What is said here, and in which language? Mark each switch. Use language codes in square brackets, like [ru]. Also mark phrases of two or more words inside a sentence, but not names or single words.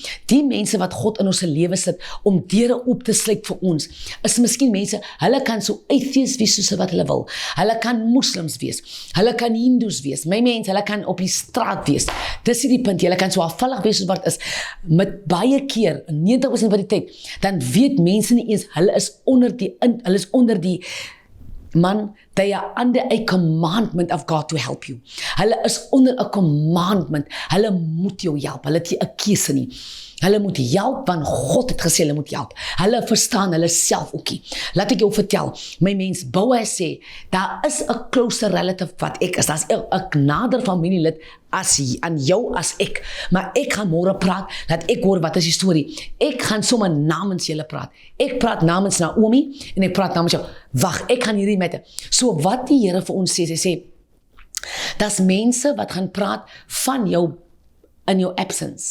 [af] Die mense wat God in ons lewe sit om deure oop te sluit vir ons, is miskien mense, hulle kan so atheïst wees soos wat hulle wil. Hulle kan moslims wees. Hulle kan hindoes wees. My mense, hulle kan op die straat wees. Dis nie die punt. Hulle kan so afvallig wees soos wat is. Met baie keer, 90% van die tyd, dan weet mense nie eens, hulle is onder die man, [en] they are under a commandment of God to help you. [af] Hulle is onder 'n commandment. Hulle moet jou help. Hulle het nie 'n keuse nie. Hulle moet help, want God het gesê hulle moet help. Hulle verstaan hulle self ookie. Laat ek jou vertel, my mens, Boaz sê, daar is 'n [en] closer relative [af] wat ek is. Daar's 'n nader familielid aan jou as ek. Maar ek gaan môre praat, dat ek hoor wat is die storie. Ek gaan sommer namens julle praat. Ek praat namens Naomi en ek praat namens jou. Wag, ek gaan hierdie met. So wat die Here vir ons sê, hy sê, daar's mense wat gaan praat van jou in jou absence.